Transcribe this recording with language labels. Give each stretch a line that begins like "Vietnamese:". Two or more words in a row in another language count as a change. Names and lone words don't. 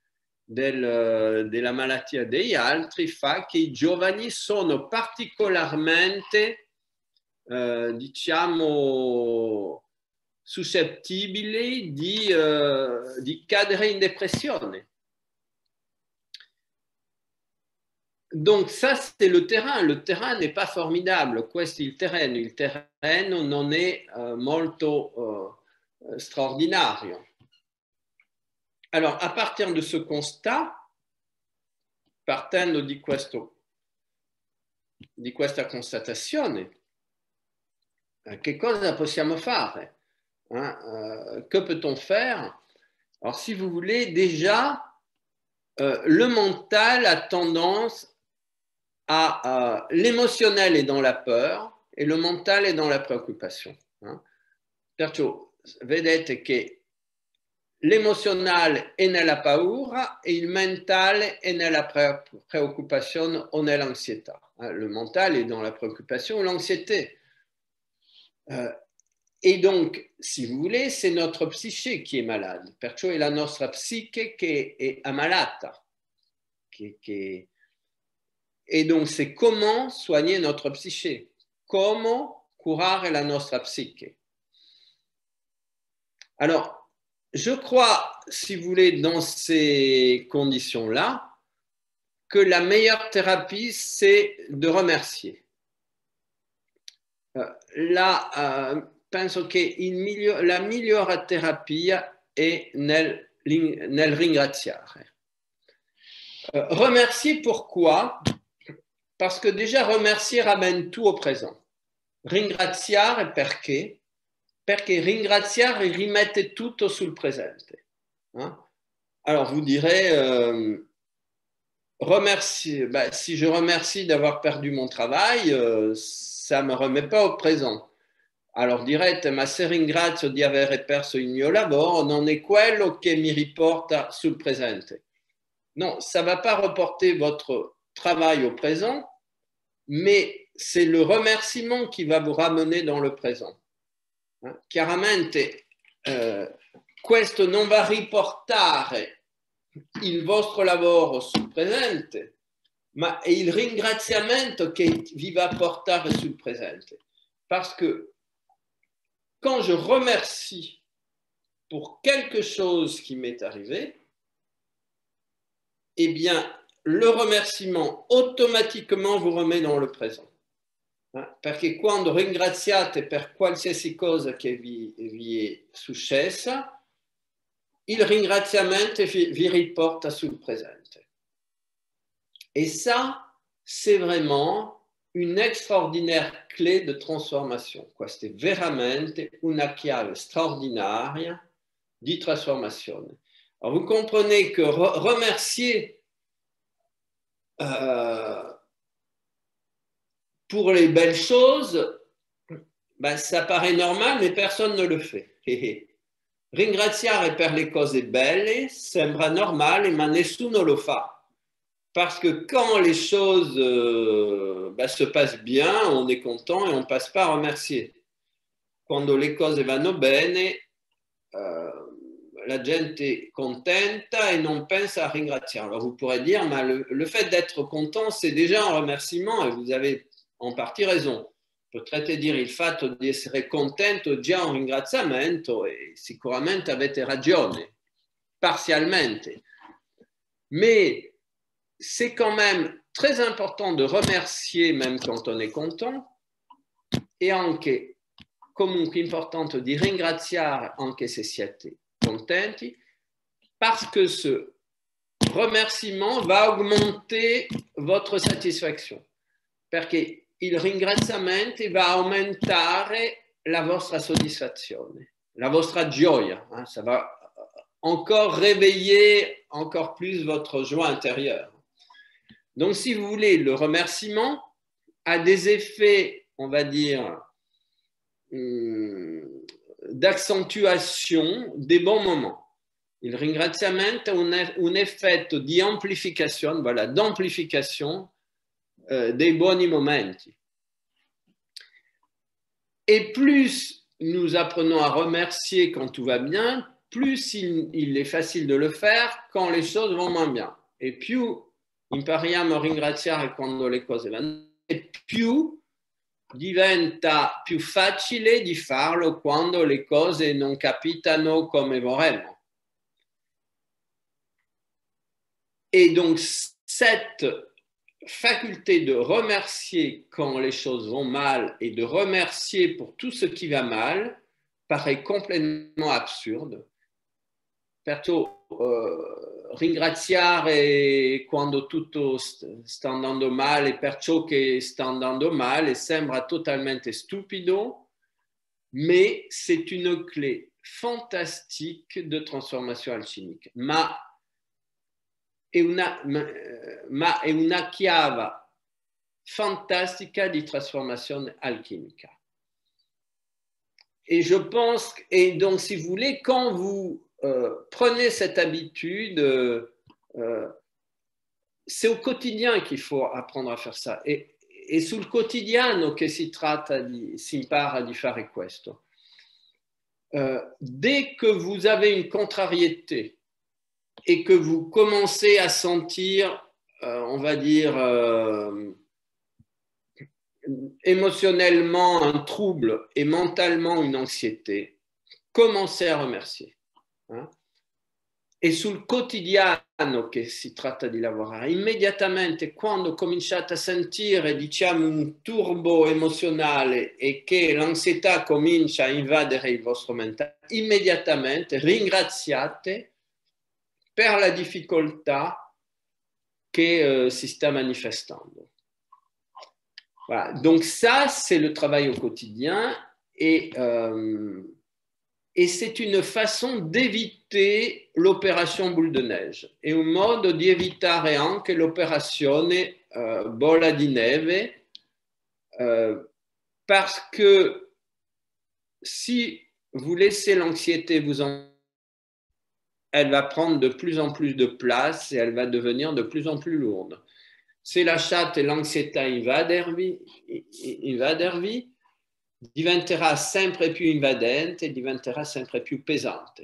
Italian: malattia degli altri fa che i giovani sono particolarmente diciamo suscettibili di cadere in depressione.
French: Donc ça c'est le terrain n'est pas formidable,
Italian: questo è il terreno non è molto straordinario.
French: Alors à partir de ce constat,
Italian: partendo di questa constatazione, che cosa possiamo fare?
French: Que peut-on faire? Alors, si vous voulez, déjà, le mental a tendance à... l'émotionnel est dans la peur et le mental est dans la préoccupation.
Italian: Perciò, vedete che l'emozionale è nella paura e il mentale è nella preoccupazione o nell'ansietà.
French: Le mental est dans la préoccupation ou l'anxiété. Et donc, si vous voulez, c'est notre psyché qui est malade.
Italian: Perciò è la nostra psiche che è ammalata.
French: Et donc, c'est comment soigner notre psyché.
Italian: Comment curare la nostra psiche.
French: Alors, je crois, si vous voulez, dans ces conditions-là, que la meilleure thérapie, c'est de remercier.
Italian: Penso che la migliore terapia è nel ringraziare.
French: Remercier pourquoi? Parce que déjà remercier ramène tout au présent.
Italian: Ringraziare perché? Perché ringraziare rimette tutto sul presente.
French: Alors vous direz, remercier, si je remercie d'avoir perdu mon travail, ça ne me remet pas au présent.
Italian: Alors direte, ma se ringrazio di aver perso il mio lavoro, non è quello che mi riporta sul presente.
French: Non, ça ne va pas reporter votre travail au présent, mais c'est le remerciement qui va vous ramener dans le présent.
Italian: Chiaramente, questo non va riportare il vostro lavoro sul presente, ma è il ringraziamento che vi va portare sul presente.
French: Parce que quand je remercie pour quelque chose qui m'est arrivé, eh bien, le remerciement automatiquement vous remet dans le présent.
Italian: Perché quando ringraziate per qualsiasi cosa che vi è successa, il ringraziamento vi riporta sul presente.
French: Et ça, c'est vraiment une extraordinaire clé de trasformazione.
Italian: Questa è veramente una chiave straordinaria di trasformazione.
French: Alors vous comprenez que remercier pour les belles choses, ben, ça paraît normal, mais personne ne le fait.
Italian: Ringraziare per le cose belle sembra normale, ma nessuno lo fa.
French: Parce que quand les choses ben, se passent bien, on est content et on ne passe pas à remercier.
Italian: Quando le cose vanno bene, la gente est contenta et non pensa a ringraziare.
French: Alors vous pourrez dire, mais le fait d'être content, c'est déjà un remerciement et vous avez en partie raison.
Italian: Potrete dire il fatto di essere contento già un ringraziamento e sicuramente avete ragione, partialmente.
French: Mais c'est quand même très important de remercier même quand on est content
Italian: e anche comunque importante di ringraziare anche se siete contenti,
French: parce que ce remerciement va augmenter votre satisfaction.
Italian: Perché il ringraziamento va aumentare la vostra soddisfazione, la vostra gioia.
French: Hein, ça va encore réveiller encore plus votre joie intérieure. Donc, si vous voulez, le remerciement a des effets, on va dire, d'accentuation des bons moments.
Italian: Il ringraziamento ha un effetto di
French: amplification, voilà, d'amplification
Italian: dei buoni momenti.
French: Et plus nous apprenons à remercier quand tout va bien, plus il est facile de le faire quand les choses vont moins bien.
Italian: Et più impariamo a ringraziare quando le cose vanno bene, più diventa più facile di farlo quando le cose non capitano come vorremmo.
French: Et donc cette faculté de remercier quand les choses vont mal et de remercier pour tout ce qui va mal paraît complètement absurde.
Italian: Perciò ringraziare quando tutto sta andando male per ciò che sta andando male sembra totalmente stupido,
French: mais c'est une clé fantastique de transformation alchimique.
Italian: Ma è una chiave fantastica di trasformation alchimica.
French: Et je pense, et donc si vous voulez, quand vous prenez cette habitude, c'est au quotidien qu'il faut apprendre à faire ça.
Italian: E sul quotidiano che si impara di fare questo.
French: Dès que vous avez une contrariété et que vous commencez à sentir, on va dire, émotionnellement un trouble et mentalement une anxiété, commencez à remercier. Hein?
Italian: E sul quotidiano che si tratta di lavorare, immediatamente quando cominciate a sentire, diciamo, un turbo emozionale e che l'ansietà comincia a invadere il vostro mentale, immediatamente ringraziate per la difficoltà che si sta manifestando.
French: Voilà. Donc ça, c'est le travail au quotidien et c'est une façon d'éviter l'opération boule de neige.
Italian: È un modo di evitare anche l'opération bolla di neve
French: parce que si vous laissez l'anxiété elle va prendre de plus en plus de place et elle va devenir de plus en plus lourde.
Italian: Se lasciate l'ansietà invadervi, diventerà sempre più invadente e diventerà sempre più pesante.